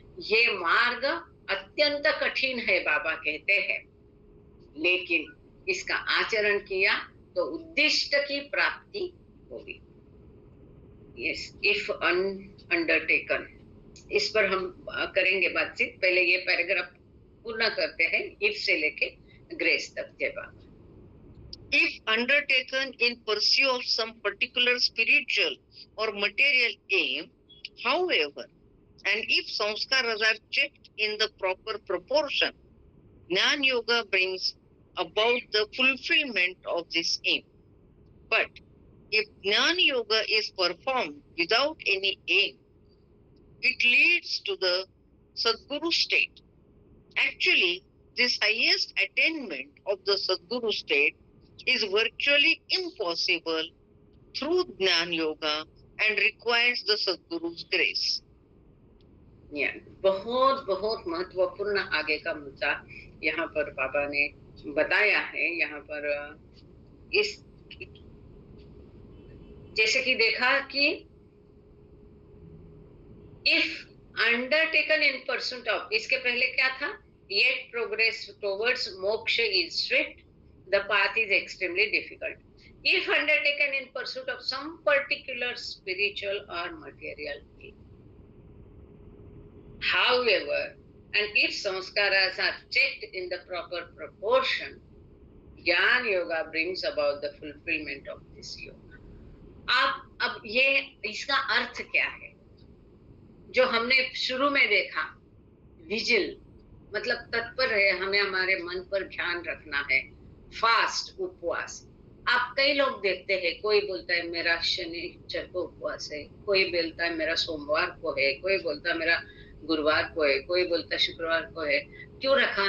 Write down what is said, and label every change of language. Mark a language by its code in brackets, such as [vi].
[hi] ये मार्ग अत्यंत कठिन है बाबा कहते हैं, लेकिन इसका आचरण किया तो उद्दिष्ट की प्राप्ति होगी। [en] Yes, if undertaken, [hi] इस पर हम करेंगे बातचीत। पहले ये पैराग्राफ पूर्ण करते हैं, if से लेके ग्रेस तक। जय बाबा। [en] If undertaken in pursuit of some particular spiritual or material aim, however, and if samskaras are checked in the proper proportion, Jnana Yoga brings about the fulfillment of this aim. But if Jnana Yoga is performed without any aim, it leads to the Sadguru state. Actually, this highest attainment of the Sadguru state is virtually impossible through Jnana Yoga and requires the Sadguru's grace. [hi] बहुत बहुत महत्वपूर्ण आगे का मुद्दा यहाँ पर बाबा ने बताया है। यहाँ पर इस जैसे कि देखा कि [en] if undertaken in pursuit of, [hi] इसके पहले क्या था? [en] Yet progress towards moksha is swift, the path is extremely difficult. [hi] If undertaken in pursuit of some particular spiritual और material M, [en] however, and if samskaras are checked in the proper proportion, Jnana Yoga brings about the fulfillment of this yoga. [hi] अब ये इसका अर्थ क्या है? जो हमने शुरू में देखा, विजिल मतलब तत्पर है, हमें हमारे मन पर ध्यान रखना है। फास्ट उपवास, आप कई लोग देखते हैं, कोई बोलता है मेरा शनिचर को उपवास है, कोई बोलता है मेरा सोमवार को है, कोई बोलता है मेरा गुरुवार को है, कोई बोलता शुक्रवार को है। क्यों रखा?